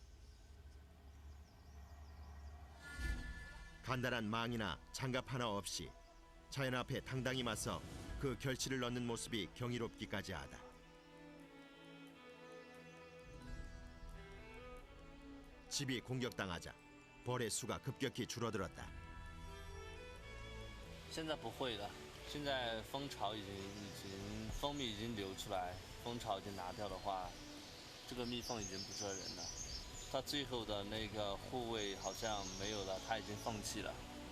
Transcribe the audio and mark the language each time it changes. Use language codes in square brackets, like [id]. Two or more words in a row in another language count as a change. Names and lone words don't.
[ko] 간단한 망이나 장갑 하나 없이 자연 앞에 당당히 맞서 그 결실을 넣는 모습이 경이롭기까지 하다. 집이 공격당하자 벌의 수가 급격히 줄어들었다. [zh] 现在不会了，现在蜂巢蜂蜜已经流出来，蜂巢已经拿掉的话，这个蜜蜂已经不蜇人了。它最后的那个护卫好像没有了，它已经放弃了。